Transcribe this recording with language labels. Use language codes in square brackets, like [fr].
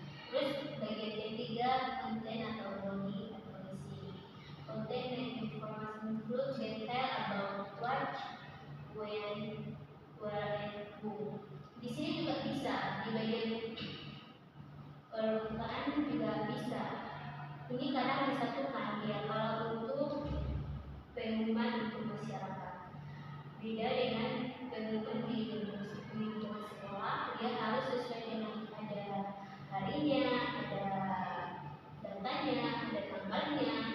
[id] Terus bagian ketiga, konten atau body atau isi. [en] Konten and information include detail about what, when, where, and who. [id] Di sini juga bisa di bagian permukaan juga bisa. Ini kadang disatukan ya kalau untuk pengumuman untuk masyarakat. Beda dengan pengumuman di lingkungan sekolah, dia harus sesuai dengan ada harinya, ada datanya, ada tanggalnya.